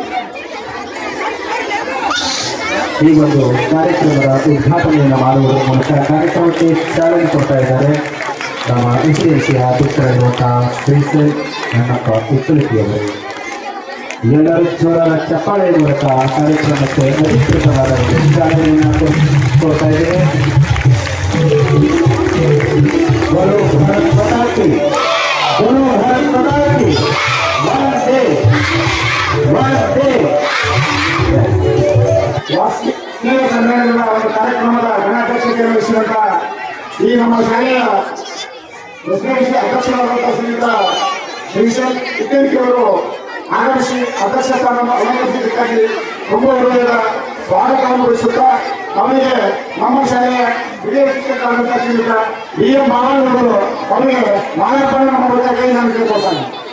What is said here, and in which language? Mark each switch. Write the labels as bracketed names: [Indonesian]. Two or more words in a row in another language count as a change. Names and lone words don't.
[Kannada] ಈ ಒಂದು ಕಾರ್ಯಕ್ರಮದ ಉದ್ಘಾಟನೆಯನ್ನು ಮಾಡುವುದರ ಮೂಲಕ ಕಾರ್ಯಕ್ರಮಕ್ಕೆ ಚಾಲನೆ ಕೊಡ್ತಾ ಇದ್ದಾರೆ ನಮ್ಮ ಎಸ್ಡಿಎನ್ಸಿಯ ಅಧ್ಯಕ್ಷರಾಗಿರುವಂತಹ ಶ್ರೀಸೈ ಕನ್ನಪ್ಪ ಟಿಟೇಶಿಯವರು. ಎಲ್ಲರೂ ಜೋರಾದ ಚಪ್ಪಾಳೆ ಮೂಲಕ ಕಾರ್ಯಕ್ರಮಕ್ಕೆ ಅಧಿಕೃತವಾದ ಚಾಲನೆಯನ್ನು ಕೊಡ್ತಾ ಇದ್ದೇವೆ. [Hindi] बोलो भारत माता की, बोलो भारत माता की, वंदे वंदे. [Kannada] ವಾರ್ಷಿಕ ಸಮ್ಮೇಳನದ ಒಂದು ಕಾರ್ಯಕ್ರಮದ ಗಣಾಧ್ಯಕ್ಷತೆ ವಹಿಸಿದಂತ ಈ ನಮ್ಮ ಶಾಲೆಯ ಎಸ್ಡಿಎನ್ಸಿ ಅಧ್ಯಕ್ಷರಾದಂತಹ ಶ್ರೀಯುತ ಶ್ರೀಶೈಲ್ ಟಿಟೇಶಿ ಅವರು ಆಗಮಿಸಿ ಅಧ್ಯಕ್ಷ ಸ್ಥಾನವನ್ನು ಅಲಂಕರಿಸಿದ್ದಕ್ಕಾಗಿ ತುಂಬ ಹೃದಯದ ಸ್ವಾಗತವನ್ನು ವಹಿಸುತ್ತಾ ಅವರಿಗೆ ನಮ್ಮ ಶಾಲೆಯ ಹಿರಿಯ ಶಿಕ್ಷಕರಾದಂತಹ ಶ್ರೀಯುತ ಬಿ ಎಂ ಮಾವನವರು ಅವರಿಗೆ ಮಾಲಾರ್ಪಣೆ ಮಾಡಬೇಕಾಗಿ ನಾನು ಕೇಳ್ಕೊಳ್ತಾನೆ.